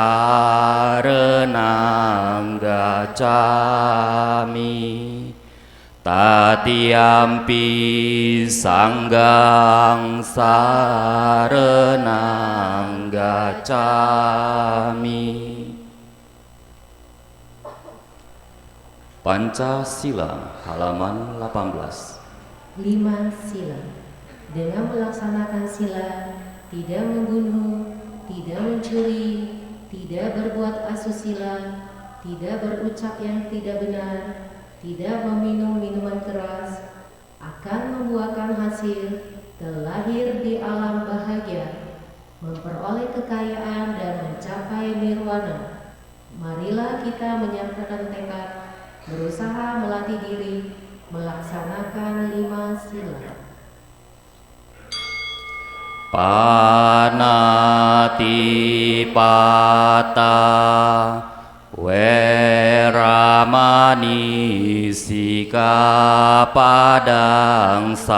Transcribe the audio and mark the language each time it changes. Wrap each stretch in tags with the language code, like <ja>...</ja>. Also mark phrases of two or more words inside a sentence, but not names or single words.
<pi>sarenang gacami, tatiyampi sanggang sarenang gacami.</pi> <id>Pancasila halaman 18. 5 sila. Dengan melaksanakan sila, tidak membunuh, tidak mencuri, tidak berbuat asusila, tidak berucap yang tidak benar, tidak meminum minuman keras, akan membuahkan hasil, terlahir di alam bahagia, memperoleh kekayaan dan mencapai nirwana. Marilah kita menyatakan tekad, berusaha melatih diri, melaksanakan 5 sila.</id> <pi>Panatipata weramani sikapadang</pi>